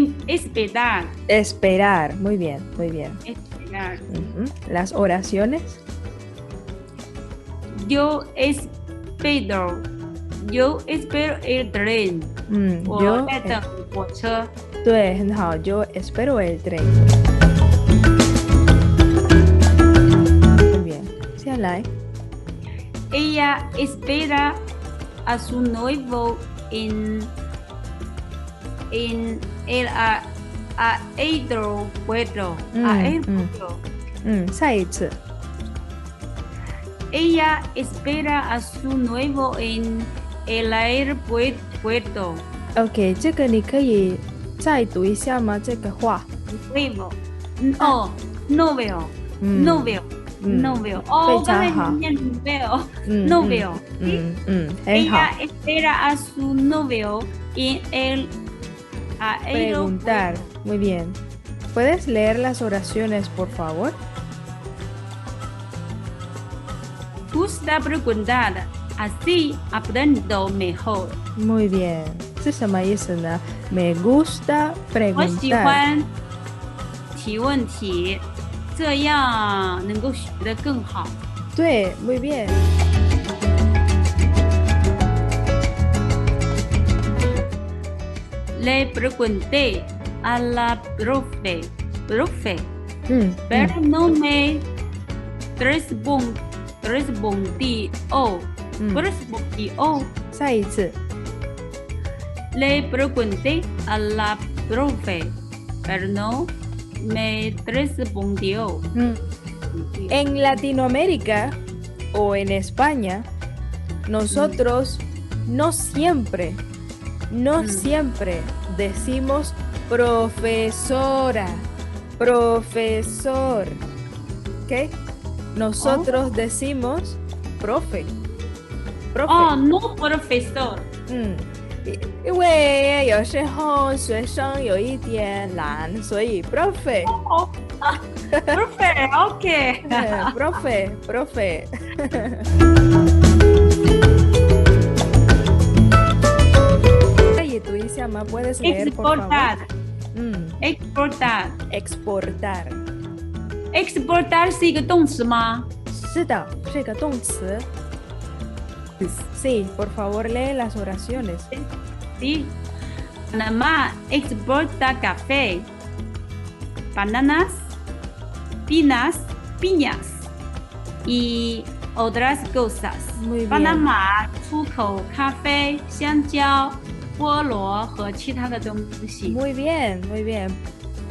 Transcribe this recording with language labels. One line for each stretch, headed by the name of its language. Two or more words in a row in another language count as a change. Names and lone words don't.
Spanish: esperar, Esperar. Muy bien, muy bien. esperar. Ujú. Las oraciones. Yo espero, yo espero el tren.
Chinese: 我
Spanish: Yo,
Chinese: 在等火车。对，很好。
Spanish: Yo espero el tren. Muy bien.
Chinese: 下来。
Spanish: Ella espera a su novio en el aeropuerto.
Chinese: 下一次。
Spanish: Ella espera a su novio en el aeropuerto.
Chinese: OK，这个你可以再读一下吗？这个话。
Spanish: Novio. Oh, novio. 嗯 Novio. 嗯 Novio. Oh,
Chinese: 非常好。刚才念 novio. 嗯
Spanish: Novio.
Chinese: 很好。
Spanish: Ella espera a su novio en el Preguntar. aeropuerto. Muy bien. ¿Puedes leer las oraciones, por favor? Gusta preguntar, así aprendo mejor. Muy bien.
Chinese: 是什么意思呢？
Spanish: Me gusta
Chinese: 我喜
Spanish: preguntar.
Chinese: 欢提问题，这样能够学得更好。
Spanish: 对 ，muy bien. Le pregunté a la profe, 嗯 pero no me respondió. 嗯 respondió.
Chinese: 再一次。
Spanish: Le pregunté a la profe, pero no me respondió. En Latinoamérica o en España, nosotros no siempre decimos profesora, profesor. ¿Ok? Nosotros decimos profe, profe. Oh, no profesor.
Chinese: 因为有时候学生有一点懒，所以 profe.
Spanish: Profe, ok. profe, profe.
Chinese: 可以读一下吗 ？
Spanish: Puedes leer, por favor. Exportar. Exportar. Exportar.
Chinese: Exportar 是一个动词吗？是的，是一个动词。
Spanish: Sí, por favor, lee las oraciones. Sí. Panamá exporta café, bananas, piñas y otras cosas. Muy bien.
Chinese: 巴拿马出口咖啡、香蕉、菠萝和其他的东西。
Spanish: Muy bien, muy bien.